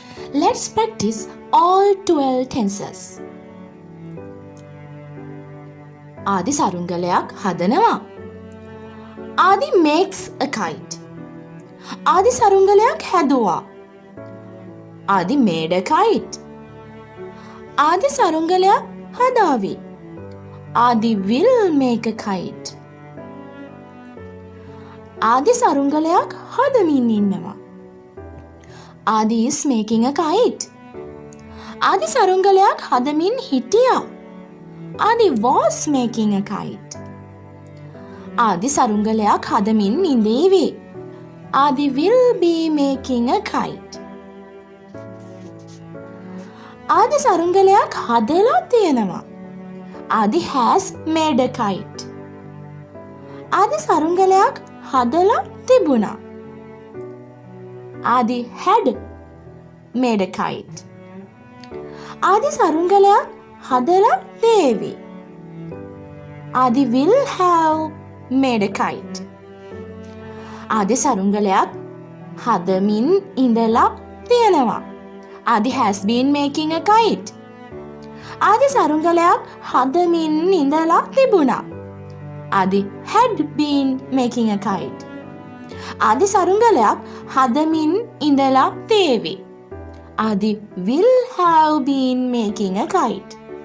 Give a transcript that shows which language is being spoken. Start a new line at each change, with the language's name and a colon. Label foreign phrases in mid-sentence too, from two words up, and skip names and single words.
English: Let's practice all 12 tenses.
Sinhala: ආදි සරුංගලයක් හදනවා.
English: ආදි makes a kite.
Sinhala: ආදි සරුංගලයක් හැදුවා.
English: ආදි made a kite.
Sinhala: ආදි සරුංගලයක් හදාවි.
English: ආදි will make a kite.
Sinhala: ආදි සරුංගලයක් හදමින් ඉන්නවා.
English: ආදි is making a kite.
Sinhala: ආදි සරුංගලයක් හදමින් හිටියා.
English: ආදි was making a kite.
Sinhala: ආදි සරුංගලයක් හදමින් ඉඳීවි.
English: ආදි will be making a kite.
Sinhala: ආදි සරුංගලයක් හදලා තියෙනවා.
English: ආදි has made a kite.
Sinhala: ආදි සරුංගලයක් හදලා තිබුණා.
English: ආදි had made a kite.
Sinhala: ආදි සරුංගලයක් හදලා දේවි.
English: ආදි will have made a kite.
Sinhala: ආදි සරුංගලයක් හදමින් ඉඳලා තියෙනවා.
English: ආදි has been making a kite.
Sinhala: ආදි සරුංගලයක් හදමින් ඉඳලා තිබුණා.
English: ආදි had been making a kite.
Sinhala: ආදි සරුංගලයක් හදමින් ඉඳලා තේවි.
English: ආදි will have been making a kite.